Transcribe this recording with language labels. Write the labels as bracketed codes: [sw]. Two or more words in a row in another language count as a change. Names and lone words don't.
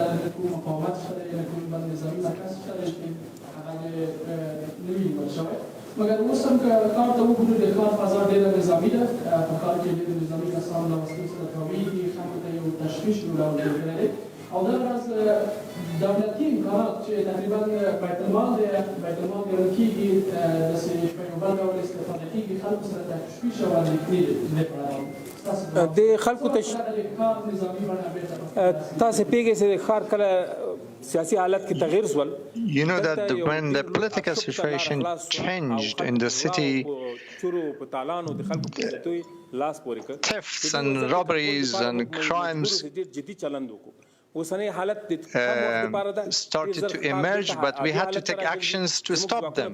[ps] نه کوم مقاومت شته دی نه کوم بل نظامي مرکز شته دی چې هغه نه وي نیول شوی مګر اوس هم که ښار ته وګورو د ښار فضا ډېره نظامي ده په ښار کې ډېر نظامي کسان له وسلو سره تاویږي خلکو ته یو تشویش جوړول کېدلی دی او دا راز دولتي امکانات چې تقریبا بیت المال دی بیت المال ګڼل کېږي داسې په یو بل ډول استفاده کېږي خلکو سره تشویش او اندېښنې د خلکو تاسو پیږئ چې د ښار کله سیاسي حالت کې تغیر سول. [en] You know that when the political situation changed in the city, thefts and robberies and crimes started to emerge, but we had to take actions to stop them.